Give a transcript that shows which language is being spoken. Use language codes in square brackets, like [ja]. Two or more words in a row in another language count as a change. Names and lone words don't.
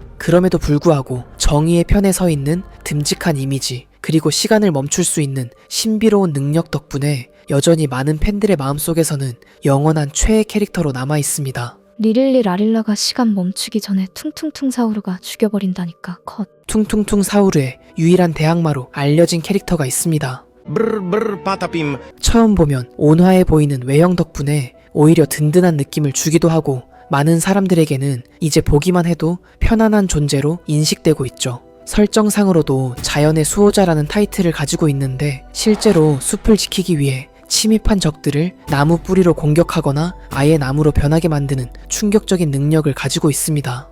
[ko] 그럼에도 불구하고 정의의 편에 서 있는 듬직한 이미지, 그리고 시간을 멈출 수 있는 신비로운 능력 덕분에 여전히 많은 팬들의 마음속에서는 영원한 최애 캐릭터로 남아 있습니다. 리릴리 라릴라가 시간 멈추기 전에 퉁퉁퉁 사우르가 죽여버린다니까 컷. 퉁퉁퉁 사우르의 유일한 대항마로 알려진 캐릭터가 있습니다. Brr brr patapim. 처음 보면 온화해 보이는 외형 덕분에 오히려 든든한 느낌을 주기도 하고 많은 사람들에게는 이제 보기만 해도 편안한 존재로 인식되고 있죠. 설정상으로도 자연의 수호자라는 타이틀을 가지고 있는데 실제로 숲을 지키기 위해 침입한 적들을 나무 뿌리로 공격하거나 아예 나무로 변하게 만드는 충격적인 능력을 가지고 있습니다.